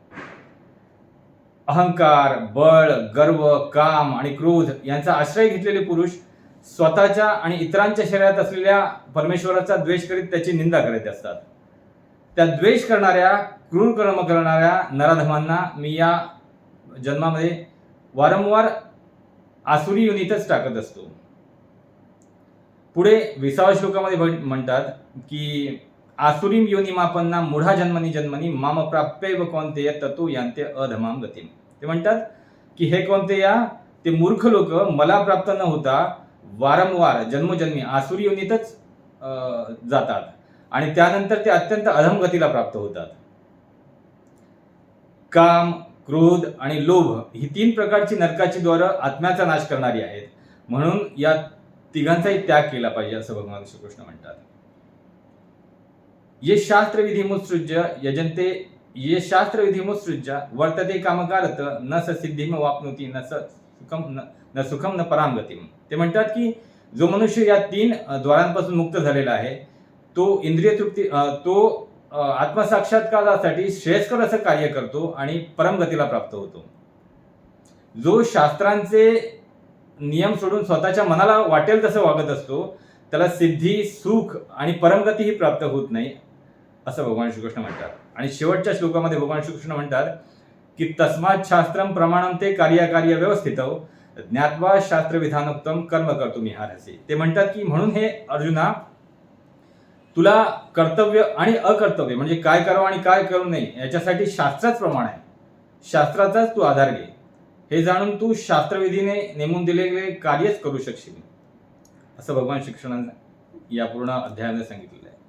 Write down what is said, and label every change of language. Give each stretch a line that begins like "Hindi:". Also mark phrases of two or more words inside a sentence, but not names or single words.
Marathi: अहंकार, बळ, गर्व, काम आणि क्रोध यांचा आश्रय घेतलेले पुरुष स्वतःच्या आणि इतरांच्या शरीरात असलेल्या परमेश्वराचा द्वेष करीत त्याची निंदा करत असतात. त्या द्वेष करणाऱ्या, क्रूर कर्म करणाऱ्या नराधमांना मी या जन्मामध्ये वारंवार आसुरी योनीतच टाकत असतो. पुढे 20व्या श्लोकामध्ये म्हणतात की
Sanskrit: आसुरीम योनिमापन्ना मूढा जन्मनी जन्मनी माम प्राप्यैव कौन्तेय ततो यांते अधमाम गतिम.
Marathi: ते म्हणतात की हे कौन्तेया, ते मूर्ख लोक मला प्राप्त न होता वारंवार जन्मोजन्मी आसुरी योनीतच जातात आणि त्यानंतर ते अत्यंत अधम गतीला प्राप्त होतात. काम, क्रोध आणि लोभ ही 3 प्रकारची नरकाची द्वारं आत्म्याचा नाश करणारी आहेत. म्हणून या तिघांचाही त्याग केला पाहिजे असं भगवान श्रीकृष्ण म्हणतात.
Sanskrit: ये शास्त्र विधिमुत्सृज्य यजन्ते ये शास्त्र विधिमुत्सृज्य वर्तते कामकारत न स सिद्धिम वाप्नोति न सुखम न पराम गतिम.
Marathi: ते म्हणतात की जो मनुष्य या 3 द्वारांपासून मुक्त झालेला आहे तो इंद्रिय तृप्ती तो आत्मसाक्षात्कारासाठी श्रेयस्कर असं कार्य करतो आणि परमगतीला प्राप्त होतो. जो शास्त्रांचे नियम सोडून स्वतःच्या मनाला वाटेल तसं वागत असतो त्याला सिद्धी, सुख आणि परमगती ही प्राप्त होत नाही असं भगवान श्रीकृष्ण म्हणतात. आणि शेवटच्या श्लोकामध्ये भगवान श्रीकृष्ण म्हणतात की
Sanskrit: तस्मात् शास्त्रम प्रमाणम ते कार्याकार्य व्यवस्थितौ ज्ञात्वा शास्त्रविधानोक्तम कर्म कर्तुमिहारसि.
Marathi: ते म्हणतात की म्हणून हे अर्जुना तुला कर्तव्य आणि अकर्तव्य म्हणजे काय करावं आणि काय करू नये याच्यासाठी शास्त्राच प्रमाण आहे, शास्त्राचाच तू आधार घे. हे जाणून तू शास्त्रविधीने नेमून दिलेले कार्यच करू शकशील असं भगवान श्रीकृष्णाने या पूर्ण अध्यायाने सांगितलेलं आहे.